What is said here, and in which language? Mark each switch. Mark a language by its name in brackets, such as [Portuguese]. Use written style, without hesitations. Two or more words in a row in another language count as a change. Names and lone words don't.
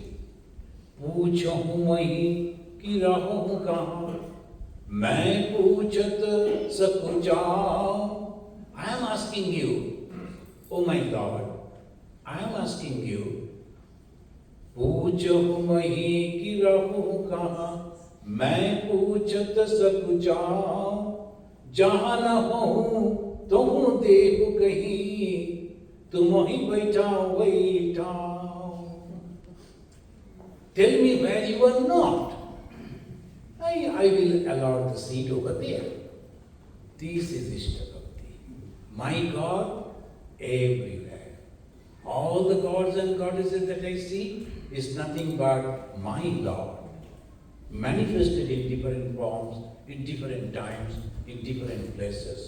[Hindi] पूछहु मोहि कि रहूँ कहाँ? मैं पूछत सकुचाऊँ. [English] I am asking you, oh my Lord, I am asking you. [Hindi] पूछहु मोहि कि रहूँ कहाँ? मैं पूछत सकुचाऊँ. जहाँ न हो तुम देहु कहीं तुम ही बैठाओ. [English] Tell me where you are not. I will allot the seat over there. This is Ishta Bhakti. My God everywhere. All the gods and goddesses that I see is nothing but my Lord, manifested in different forms, in different times, in different places.